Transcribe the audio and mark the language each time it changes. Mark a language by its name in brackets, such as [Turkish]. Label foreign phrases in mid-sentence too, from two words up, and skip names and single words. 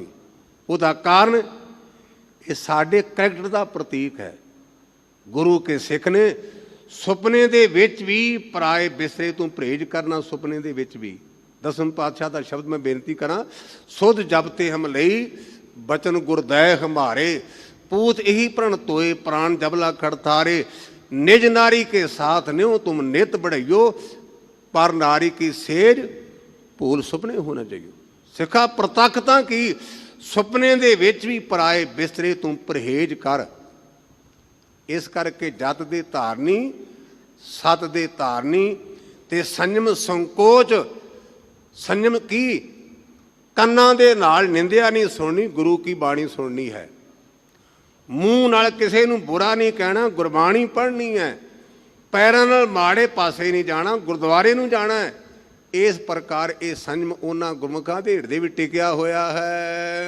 [Punjabi] ਉਹਦਾ ਕਾਰਨ ਇਹ ਸਾਡੇ ਕਰੈਕਟਰ ਦਾ ਪ੍ਰਤੀਕ ਹੈ। ਗੁਰੂ ਕੇ ਸਿੱਖ ਨੇ ਸੁਪਨੇ ਦੇ ਵਿੱਚ ਵੀ ਪਰਾਏ ਬਿਸਰੇ ਤੋਂ ਪਰਹੇਜ਼ ਕਰਨਾ, ਸੁਪਨੇ ਦੇ ਵਿੱਚ ਵੀ ਦਸਮ ਪਾਤਸ਼ਾਹ ਦਾ ਸ਼ਬਦ ਮੈਂ ਬੇਨਤੀ ਕਰਾਂ, ਸੁਧ ਜਬ ਤੇ ਹਮ ਲਈ ਬਚਨ ਗੁਰਦੈ ਹਮਾਰੇ, ਪੂਤ ਯਹੀ ਪ੍ਰਣ ਤੋਏ ਪ੍ਰਾਣ ਜਬਲਾ ਖੜਤਾਰੇ, ਨਿਜ ਨਾਰੀ ਕੇ ਸਾਥ ਨਿਓ ਤੁਮ ਨਿਤ ਬੜ੍ਹਇਓ, ਪਰ ਨਾਰੀ ਕੀ ਸੇਜ ਭੂਲ ਸੁਪਨੇ ਹੋਨਾ ਚਾਹੀਏ। ਸਿਖਾ ਪ੍ਰਤਖਤਾ ਕੀ ਸੁਪਨੇ ਦੇ ਵਿਚ ਭੀ ਪਰਾਏ ਬਿਸਤਰੇ ਤੂ ਪਰਹੇਜ਼ ਕਰ। ਇਸ ਕਰਕੇ ਜਤ ਦੇ ਧਾਰਨੀ ਸਤ ਦੇ ਧਾਰਨੀ ਤੇ ਸੰਯਮ ਸੰਕੋਚ ਸੰਯਮ ਕੀ ਕੰਨਾਂ ਦੇ ਨਾਲ ਨਿੰਦਿਆ ਨਹੀਂ ਸੁਣਨੀ, ਗੁਰੂ ਕੀ ਬਾਣੀ ਸੁਣਨੀ ਹੈ। ਮੂੰਹ ਨਾਲ ਕਿਸੇ ਨੂੰ ਬੁਰਾ ਨਹੀਂ ਕਹਿਣਾ, ਗੁਰਬਾਣੀ ਪੜ੍ਹਨੀ ਹੈ। ਪੈਰਾਂ ਨਾਲ ਮਾੜੇ ਪਾਸੇ ਨਹੀਂ ਜਾਣਾ, ਗੁਰਦੁਆਰੇ ਨੂੰ ਜਾਣਾ ਹੈ। ਇਸ ਪ੍ਰਕਾਰ ਇਹ ਸੰਜਮ ਉਹਨਾਂ ਗੁਰਮੁਖਾਂ ਦੇ ਹਿਰਦੇ ਵਿੱਚ ਟਿਕਿਆ ਹੋਇਆ ਹੈ।